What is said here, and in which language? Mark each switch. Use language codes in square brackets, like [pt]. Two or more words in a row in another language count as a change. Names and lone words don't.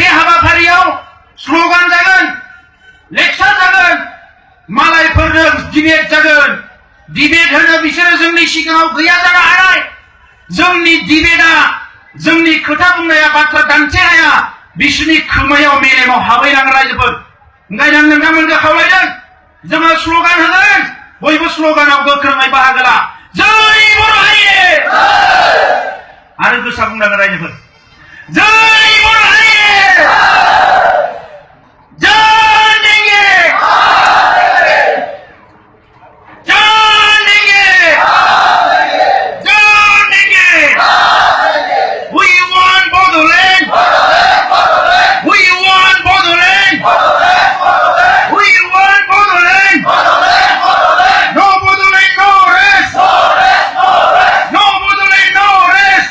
[brx] हाबाफारियाव स्ल'गान जागोन लेक्सार जागोन मालायफोरजों डिबेट जागोन डिबेट होनो बिसोरो जोंनि सिगाङाव गैया जानो हानाय जोंनि डिबेटआ जोंनि खोथा बुंनाया बाथ्रा दान्थेनाया बिसोरनि खोमायाव मेलेमाव हाबहैनांगोन रायजोफोर ओंखायनो आं नोंथांमोनखौ खावलायदों जोङो स्ल'गान होगोन बयबो स्ल'गानाव गोख्रोङै बाहागो ला जय बर' हारि आरो गोसा बुंनांगोन रायजोफोर जय बर' हारि जान देंगे [en] we want Bodoland we want Bodoland we want Bodoland no Bodoland no rest no Bodoland no rest